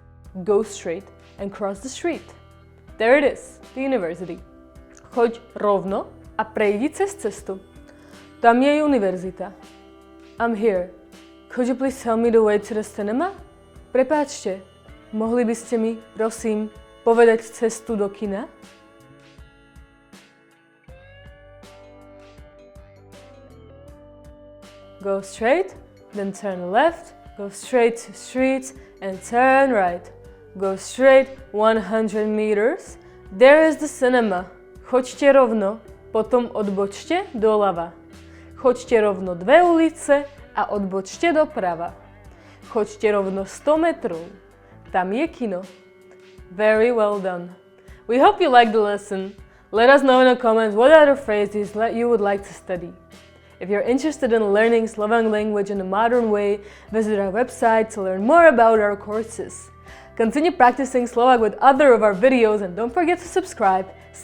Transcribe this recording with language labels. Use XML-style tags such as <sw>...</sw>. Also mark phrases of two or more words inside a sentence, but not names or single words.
<en>Go straight and cross the street. There it is, the university.</en> <sk>Choď rovno a prejdi cez cestu. Tam je univerzita.</sk> <en>I'm here. Could you please tell me the way to the cinema?</en> <sk>Prepáčte, mohli by ste mi, prosím, povedať cestu do kina?</sk> <en>Go straight, then turn left, go straight to street and turn right. Go straight 100 meters. There is the cinema.</en> <sk>Choďte rovno, potom odbočte doľava. Choďte rovno 2 ulice a odbočte doprava. Choďte rovno 100 metrov. Tam je kino.</sk> <en>Very well done. We hope you liked the lesson. Let us know in the comments what other phrases you would like to study. If you're interested in learning Slovak language in a modern way, visit our website to learn more about our courses. Continue practicing Slovak with other of our videos and don't forget to subscribe.</en>